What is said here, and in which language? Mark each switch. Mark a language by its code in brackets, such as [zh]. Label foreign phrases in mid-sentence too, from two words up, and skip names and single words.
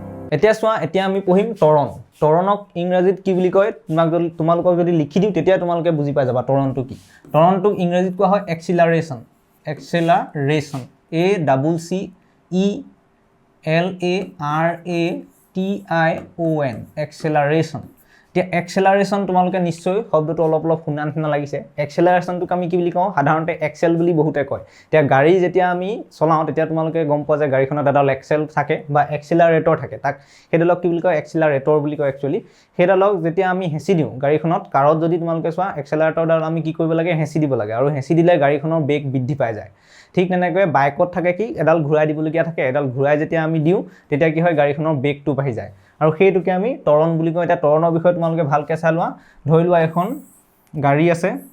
[as] এতিয়া চোৱা এতিয়া আমি পঢ়িম ত্বৰণ ত্বৰণক ইংৰাজীত কি বুলি কয় তোমালোকক যদি লিখি দিওঁ তেতিয়া তোমালোকে বুজি পাই যাবা ত্বৰণটো কি ত্বৰণটোক ইংৰাজীত কোৱা হয় এক্সিলাৰেশ্যন [en] A double C E L A R A T I O N acceleration [as] এতিয়া acceleration তোমালোকে নিশ্চয় শব্দটো অলপ শুনা নিচিনা লাগিছে acceleration টোক আমি কি বুলি কওঁ সাধাৰণতে এক্সেল বুলি বহুতে কয় এতিয়া গাড়ী যেতিয়া আমি চলাওঁ তেতিয়া তোমালোকে গম পোৱা যায় গাড়ীখনত এডাল এক্সেল থাকে বা এক্সিলাৰেটৰ থাকে তাক হেডলক কি বুলি কয় এক্সিলাৰেটৰ বুলি কয় একচুয়ালি হেডলক যেতিয়া আমি হেঁচি দিওঁ গাড়ীখনত কাৰত যদি তোমালোকে চোৱা এক্সিলাৰেটৰডাল আমি কি কৰিব লাগে হেঁচি দিব লাগে আৰু হেঁচি দিলে গাড়ীখনৰ বেগ বৃদ্ধি পাই যায় ঠিক তেনেকৈ বাইকত থাকে কি এডাল ঘূৰাই দিবলগীয়া থাকে এডাল ঘূৰাই যেতিয়া আমি দিওঁ তেতিয়া কি হয় গাড়ীখনৰ বেগটো বাঢ়ি যায় আৰু সেইটোকে আমি ত্বৰণ বুলি কওঁ এটা ত্বৰণৰ বিষয়ে তোমালোকে ভালকৈ চাই লোৱা ধৰি লোৱা এখন গাড়ী আছে